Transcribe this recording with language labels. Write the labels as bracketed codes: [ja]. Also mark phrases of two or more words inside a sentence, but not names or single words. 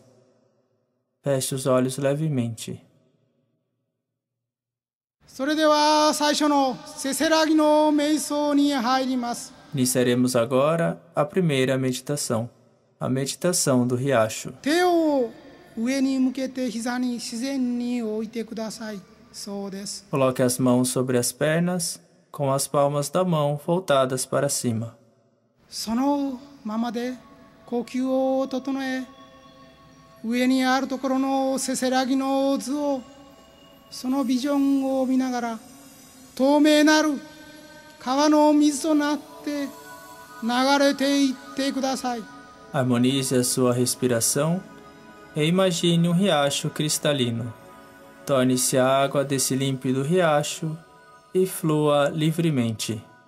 [pt] Feche os olhos levemente. Iniciaremos agora a primeira meditação, a meditação do riacho. Coloque as mãos sobre as pernas, com as palmas da mão voltadas para cima. [ja] 呼吸を整え、上にあるところのせせらぎの図を、そのビジョンを見ながら、透明なる川の水となって流れていってください。 [pt] Harmonize a sua respiração e imagine um riacho cristalino. Torne-se a água desse límpido riacho e flua livremente.